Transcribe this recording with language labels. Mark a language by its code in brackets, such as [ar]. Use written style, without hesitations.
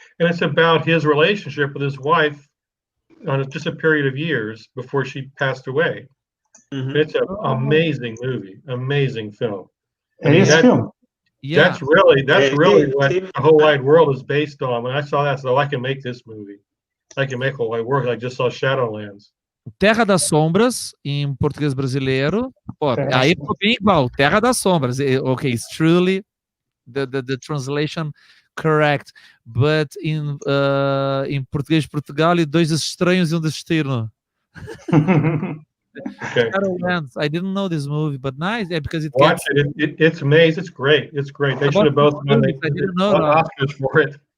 [en] And it's about his relationship with his wife on just a period of years before she passed away. Mm-hmm. It's an amazing movie, amazing film. Film. Yeah. That's really what the whole wide world is based on. When I saw that, I said, I can make this movie. I can make whole wide world. I just saw Shadowlands. [pt] Terra das Sombras, em português brasileiro. Pô, aí ficou bem igual. Terra das Sombras. [en] Okay, it's truly the translation correct. But in [pt] português de Portugal, [en] Dois Estranhos e um Destino. Okay. Shadowlands. I didn't know this movie, but nice. Yeah, because watch it. It's amazing. It's great. They should have both won Oscars for it.